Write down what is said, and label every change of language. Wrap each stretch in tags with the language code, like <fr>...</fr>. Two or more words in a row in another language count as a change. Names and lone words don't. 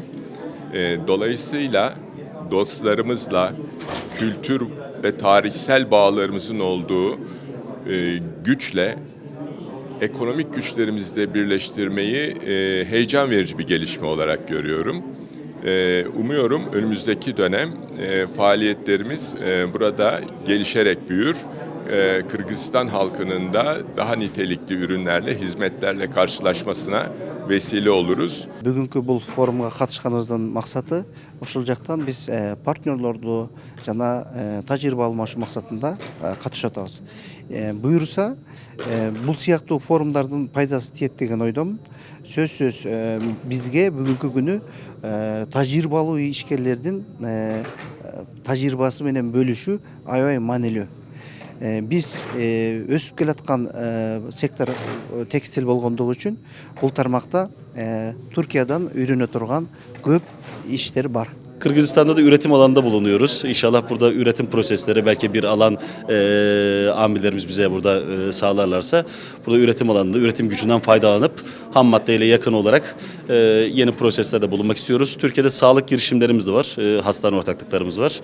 <tr>Dolayısıyla dostlarımızla kültür ve tarihsel bağlarımızın olduğu güçle ekonomik güçlerimizi de birleştirmeyi heyecan verici bir gelişme olarak görüyorum. Umuyorum önümüzdeki dönem faaliyetlerimiz burada gelişerek büyür. Kırgızistan halkının da daha nitelikli ürünlerle, hizmetlerle karşılaşmasına vesile oluruz.</tr> <ky>Бүгүнкү бул форумга катышканыбыздын максаты ушул жактан биз партнерлорду жана тажрыйба алмашуу максатында катышып атабыз. Буюрса бул сыяктуу форумдардын пайдасы тиет деген ойдомун. Сөзсүз бизге бүгүнкү күнү тажрыйбалуу ишкерлердин тажрыйбасы менен бөлүшүү аябай маанилүү. Biz өсүп келаткан сектор текстил болгондугу үчүн бул тармакта Türkiye'den үйрөнө турган көп иштер бар. Kırgızistan'da da üretim alanında bulunuyoruz. İnşallah burada üretim prosesleri belki bir alan amirlerimiz bize burada sağlarlarsa burada üretim alanında üretim gücünden faydalanıp ham maddeyle yakın olarak yeni proseslerde bulunmak istiyoruz. Türkiye'de sağlık girişimlerimiz de var. Hastane ortaklıklarımız var.</ky>